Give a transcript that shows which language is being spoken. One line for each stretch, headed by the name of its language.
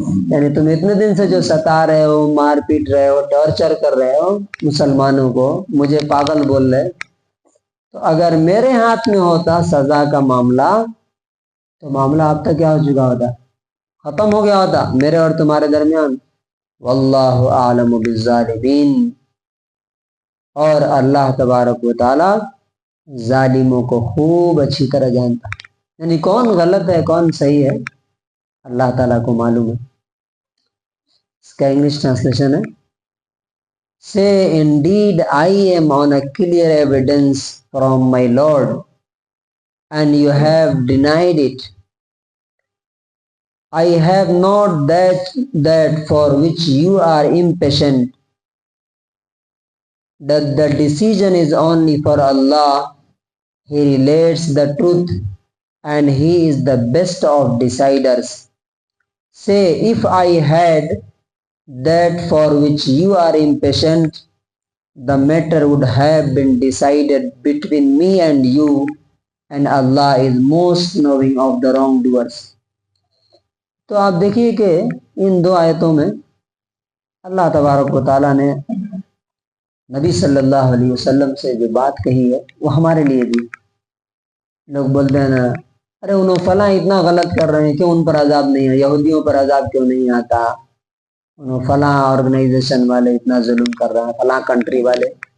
Urdu: یعنی تم اتنے دن سے جو ستا رہے ہو، مار پیٹ رہے ہو، ٹارچر کر رہے ہو مسلمانوں کو، مجھے پاگل بول رہے، تو اگر میرے ہاتھ میں ہوتا سزا کا معاملہ تو معاملہ اب تک کیا ہو چکا ہوتا، ختم ہو گیا ہوتا میرے اور تمہارے درمیان. واللہ اعلم بالظالمین اور اللہ تبارک و تعالی ظالموں کو خوب اچھی طرح جانتا. یعنی کون غلط ہے کون صحیح ہے اللہ تعالیٰ کو معلوم ہے. اس کا انگلش ٹرانسلیشن ہے،
English: Say indeed I am on a clear evidence from my Lord and you have denied it. I have not that for which you are impatient. That the decision is only for Allah. He relates the truth and he is the best of deciders. Say, if I had that for which you are impatient, the matter would have been decided between me and you, and Allah is most knowing of the wrongdoers.
Urdu: تو آپ دیکھیے کہ ان دو آیتوں میں اللہ تبارک و تعالیٰ نے نبی صلی اللہ علیہ وسلم سے جو بات کہی ہے وہ ہمارے لیے بھی. لوگ بولتے ہیں نا، ارے انہوں فلاں اتنا غلط کر رہے ہیں، کیوں ان پر عذاب نہیں ہے؟ یہودیوں پر عذاب کیوں نہیں آتا؟ انہوں فلاں آرگنائزیشن والے اتنا ظلم کر رہے ہیں، فلاں کنٹری والے.